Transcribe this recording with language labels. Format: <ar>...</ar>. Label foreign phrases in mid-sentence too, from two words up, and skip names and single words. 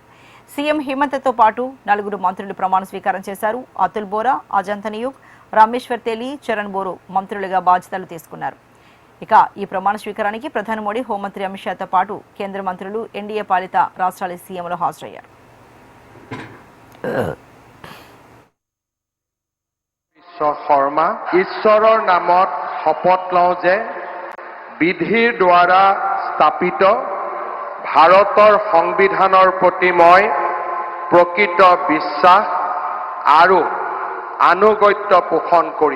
<te>సీఎం హిమంతతో పాటు 4 మంత్రులు ప్రమాణ స్వీకారం చేశారు. అతుల్ బోరా, అజంత నియోగ్, రామేశ్వర్ తేలి, చరణ్ బోరో మంత్రులుగా బాధ్యతలు తీసుకున్నారు. ఇక ఈ ప్రమాణ స్వీకారానికి ప్రధాని మోడీ, హోంమంత్రి అమిత్ షాతో పాటు కేంద్ర మంత్రులు, ఎన్డీఏ పాలిత రాష్ట్రాల సీఎంలు హాజరయ్యారు.</te> <as>শৰ্মা ঈশ্বৰৰ নামত শপত লওঁ যে বিধিৰ দ্বাৰা স্থাপিত ভাৰতৰ সংবিধানৰ প্ৰতি মই প্ৰকৃত বিশ্বাস আৰু আনুগত্য পোষণ কৰিম।</as>